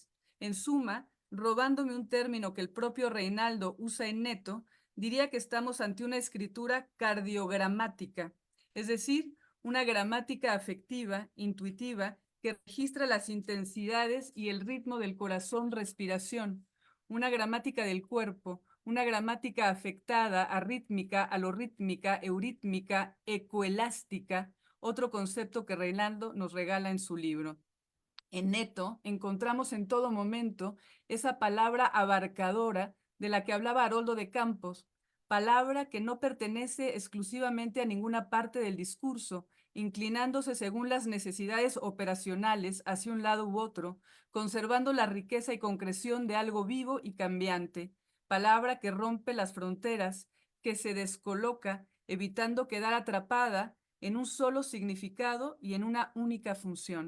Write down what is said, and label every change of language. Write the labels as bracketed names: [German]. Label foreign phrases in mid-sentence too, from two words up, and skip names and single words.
[Spanish] En suma, robándome un término que el propio Reinaldo usa en Neto, diría que estamos ante una escritura cardiogramática, es decir, una gramática afectiva, intuitiva, que registra las intensidades y el ritmo del corazón-respiración, una gramática del cuerpo, una gramática afectada, arrítmica, alorítmica, eurítmica, ecoelástica, otro concepto que Reinaldo nos regala en su libro. En Neto encontramos en todo momento esa palabra abarcadora de la que hablaba Haroldo de Campos, palabra que no pertenece exclusivamente a ninguna parte del discurso, inclinándose según las necesidades operacionales hacia un lado u otro, conservando la riqueza y concreción de algo vivo y cambiante, palabra que rompe las fronteras, que se descoloca, evitando quedar atrapada en un solo significado y en una única función.